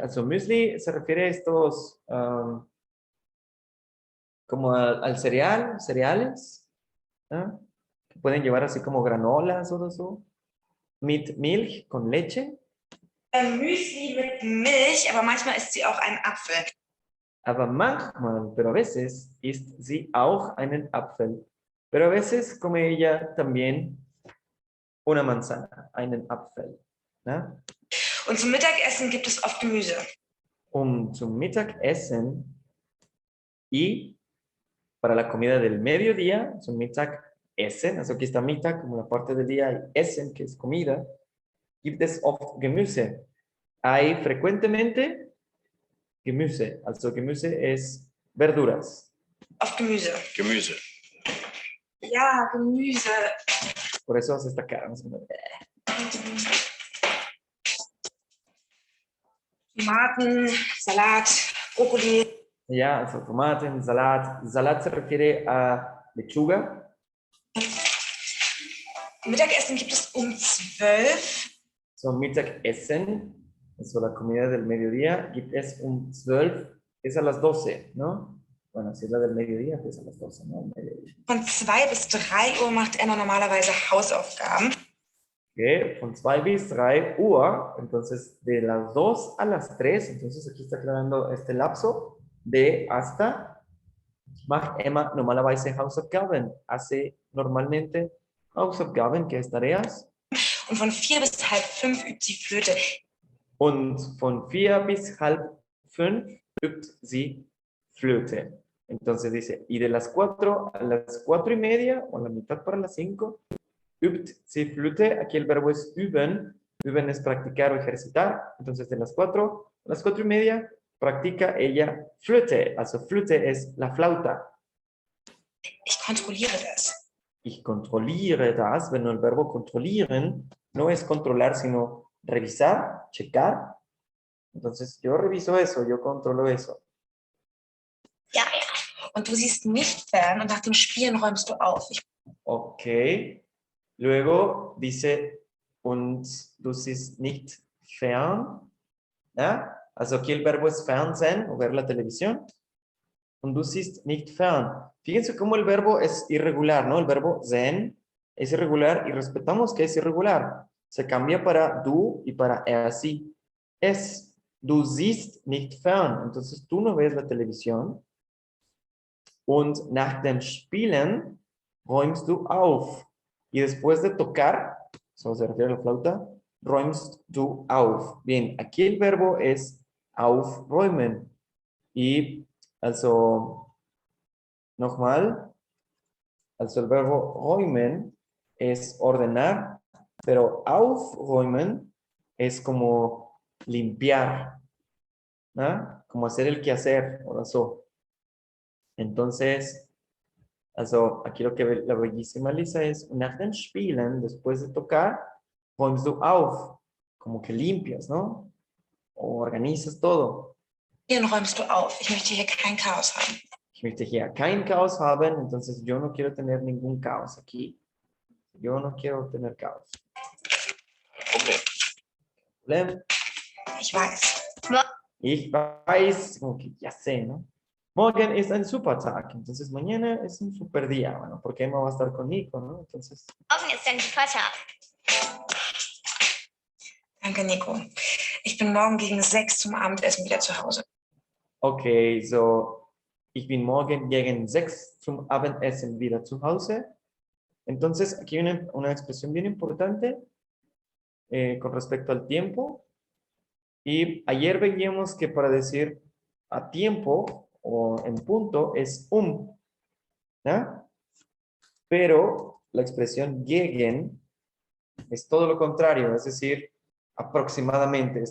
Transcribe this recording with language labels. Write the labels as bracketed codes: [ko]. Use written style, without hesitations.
[es] Also Müsli se refiere a estos, como al cereal, cereales, ¿no? Que pueden llevar así como granolas o eso. [de] Mit Milch, [es] con leche. [de] Müsli mit Milch, aber manchmal isst sie auch einen Apfel. Aber manchmal, [es] pero a veces, [de] isst sie auch einen Apfel. [es] Pero a veces come ella también una manzana, [de] einen Apfel. [es] ¿No? [de] Und zum Mittagessen gibt es oft Gemüse. Zum Mittagessen [es] y para la comida del mediodía, zum Mittagessen, also aquí está Mittag como la parte del día, y Essen, que es comida, [de] gibt es oft Gemüse. [es] Hay frecuentemente Gemüse, also Gemüse es verduras. [de] Oft Gemüse. Gemüse. Ja, Gemüse. [es] Por eso hace esta cara. [de] Tomaten, Salat, Brokkoli. [es] Ya, also Tomaten, Salat. Salat se refiere a lechuga. [de] Mittagessen gibt es um 12. [es] So Mittagessen, eso la comida del mediodía, [de] gibt es 12, [es] es a las 12, ¿no? Bueno, si es la del mediodía, pues a las 12, ¿no? Mediodía. [de] Von 2 bis 3 Uhr macht Emma normalerweise Hausaufgaben. [es] Okay, [de] von 2 bis 3 Uhr, [es] entonces de las 2 a las 3, entonces aquí está aclarando este lapso de hasta, [de] macht Emma normalerweise Hausaufgaben, [es] hace normalmente Hausaufgaben, que es tareas. [de] Und von 4 bis halb 5 übt sie Flöte. Und von 4 bis halb 5 übt sie Flöte. [es] Entonces dice, y de las 4 a las 4:30, o a la mitad para las 5, [de] übt sie Flöte. [es] Aquí el verbo es üben. Üben es practicar o ejercitar. Entonces de las 4 a las 4:30, practica ella Flöte. Also Flöte es la flauta. [de] Ich kontrolliere das. Ich kontrolliere das. [es] Bueno, el verbo kontrollieren no es controlar, sino revisar, checar. Entonces, yo reviso eso, yo controlo eso. [de] Ja, ja. Und du siehst nicht fern und nach dem Spielen räumst du auf. Ok. [es] Luego dice, [de] und du siehst nicht fern. [es] ¿Ya? Also aquí el verbo es fernsehen, o ver la televisión. [de] Und du siehst nicht fern. [es] Fíjense cómo el verbo es irregular, ¿no? El verbo sehen es irregular y respetamos que es irregular. Se cambia para du y para sí. Es, [de] du siehst nicht fern. [es] Entonces tú no ves la televisión. [de] Und nach dem Spielen räumst du auf. [es] Y después de tocar, eso se refiere a la flauta, [de] räumst du auf. [es] Bien, aquí el verbo es aufräumen. Y also, nochmal, also el verbo räumen es ordenar, pero aufräumen es como limpiar, ¿no? Como hacer el quehacer, o eso. Entonces, also, aquí lo que ve la bellísima Lisa es, [de] nach dem Spielen, [es] después de tocar, [de] räumst du auf, [es] como que limpias, ¿no? O organizas todo. [de] Hier räumst du auf. Ich möchte hier kein Chaos haben. Ich möchte hier kein Chaos haben, [es] entonces yo no quiero tener ningún caos aquí. Yo no quiero tener caos. [de] Problem. Ich weiß. Ich weiß, [es] como que ya sé, ¿no? [de] Morgen ist ein super Tag, [es] entonces mañana es un super día, bueno, porque Emma va a estar con Nico, ¿no? Entonces, [de] Morgen ist ein super Tag. Danke, Nico. Ich bin morgen gegen 6 zum Abendessen wieder zu Hause. okay, so, ich bin morgen gegen 6 zum Abendessen wieder zu Hause. [es] Entonces, aquí hay una expresión bien importante con respecto al tiempo. Y ayer veíamos que para decir a tiempo o en punto es ¿ya? Pero la expresión gegen es todo lo contrario, es decir, aproximadamente.